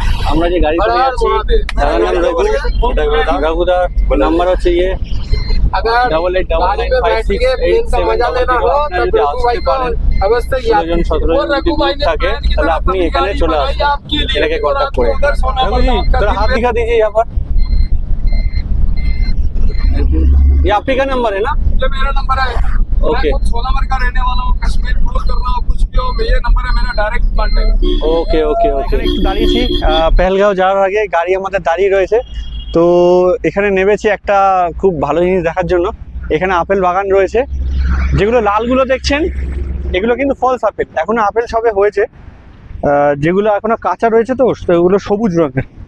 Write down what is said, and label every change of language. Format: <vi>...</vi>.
<bn>আমরা যে গাড়ি চলে যাচ্ছি তার নাম রঘুদার, নাম্বার হচ্ছে 88995687 যদি আসতে পারেন 16জন 17জন যদি গ্রুপ থাকে তাহলে আপনি এখানে চলে আসবেন এটাকে কন্ট্যাক্ট করে।</bn> <hi>रघुजी थोड़ा हाथ दिखा दीजिए यहाँ पर। ये आप ही का नंबर है ना? ये मेरा नंबर है। ओके। मैं खुद सोनामर का रहने वाला हूँ, कश्मीर फॉलो कर रहा हूँ, कुछ भी हो ये नंबर है मेरा, डायरेक्ट कांटेक्ट।</hi> <bn>ওকে ওকে ওকে। একটু দাঁড়িয়েছি পেহেলগাঁও যাওয়ার আগে, গাড়ি আমাদের দাঁড়িয়ে রয়েছে। তো এখানে নেমেছি একটা খুব ভালো জিনিস দেখার জন্য। এখানে আপেল বাগান রয়েছে, যেগুলো লালগুলো দেখছেন এগুলো কিন্তু ফলস আপেল, এখনো আপেল সবে হয়েছে। যেগুলো এখনো কাঁচা রয়েছে তো ওগুলো সবুজ রঙের।</bn>